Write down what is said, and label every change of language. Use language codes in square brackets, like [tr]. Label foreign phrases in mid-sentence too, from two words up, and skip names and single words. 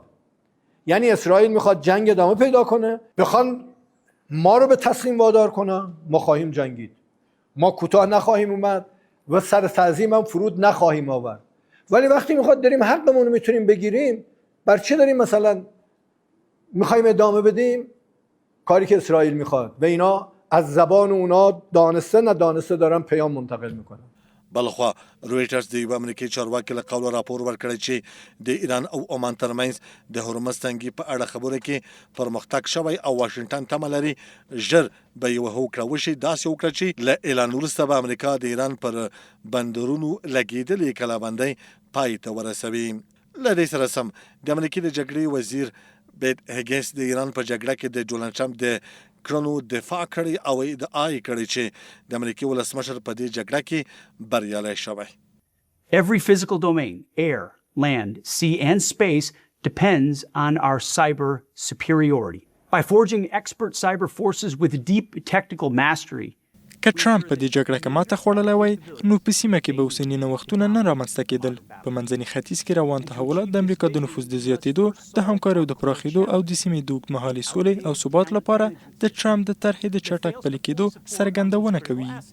[fa] یعنی اسرائیل میخواد جنگ ادامه پیدا کنه، بخوان ما رو به تسلیم وادار کنن، ما خواهیم جنگید، ما کوتاه نخواهیم اومد و سر تعظیم هم فرود نخواهیم آورد. ولی وقتی میخواد داریم حقمون رو میتونیم بگیریم، بر چه داریم مثلا میخوایم ادامه بدیم کاری که اسرائیل میخواد و اینا از زبان اونا دانسته ندانسته دارن پیام منتقل میکنن. [ps] بلخوا رویټرز د یو امریکایي چارواکي له قوله راپور ورکړی چې د ایران او عمان ترمنځ د هرمز تنګي په اړه خبرو کې پرمختګ شوی او واشنګټن تمه لري ژر به یوه هوکړه وشي، داسې هوکړه چې له اعلان وروسته به امریکا د ایران پر بندرونو لګېدلې کلابندۍ پای ته ورسوي. له دې سره سم د امریکې د جګړې وزیر بیت هګینس د ایران په جګړه کې د ډونالډ ټرمپ د کړنو دفاع کړې او ادعا یې کړې چې د امریکای ولسمشر په دې جګړه کې بریالی شوی. [en] Every physical domain, air, land, sea, and space depends on our cyber superiority. By forging expert cyber forces with deep technical mastery, [ps] که ټرامپ په دې جګړه کې ماته خوړلی وای نو په سیمه کې به اوسني نوښتونه نه رامنځته کېدل. په منځني ختیځ کې روان تحولات د امریکا د نفوذ د زیاتېدو، د همکاریو د پراخېدو او د سیمې د اوږدمهالې سولې او ثبات لپاره د ټرامپ د طرحې د چټک پلي کېدو څرګندونه کوي.